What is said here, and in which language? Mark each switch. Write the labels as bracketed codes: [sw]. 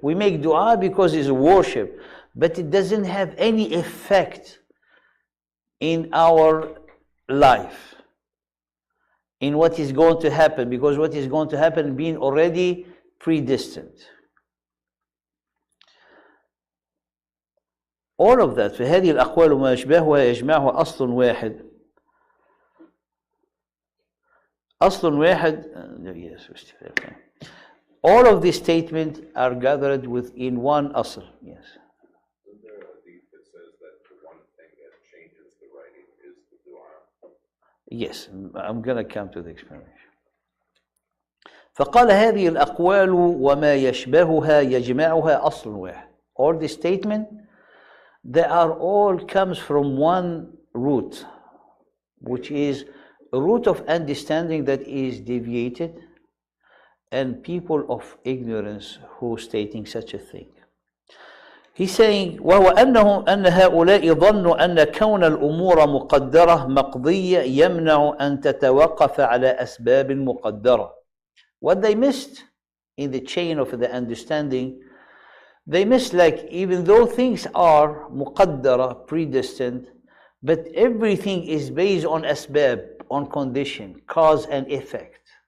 [en] We make dua because it's a worship. But it doesn't have any effect in our life, in what is going to happen, because what is going to happen being already predestined. All of that, [ar] فهذه الأقوال وما يشبهها يجمعها أصل واحد. أصل واحد, yes. [en] All of these statements are gathered within one asl, yes. Isn't there a hadith that says that the one thing that changes the writing is the dua? Yes, I'm going to come to the explanation. [ar] فقال هذه الأقوال وما يشبهها يجمعها أصل واحد. [en] All the statement, they are all comes from one root, which is a root of understanding that is deviated, and people of ignorance who stating such a thing. He's saying [ar] وهو أن هؤلاء ظنوا أن كون الأمور مقدرة مقضية يمنع أن تتوقف على أسباب مقدرة. [en] What they missed in the chain of the understanding, they missed, like, even though things are muqaddara, predestined, but everything is based on asbab, on condition, cause and effect.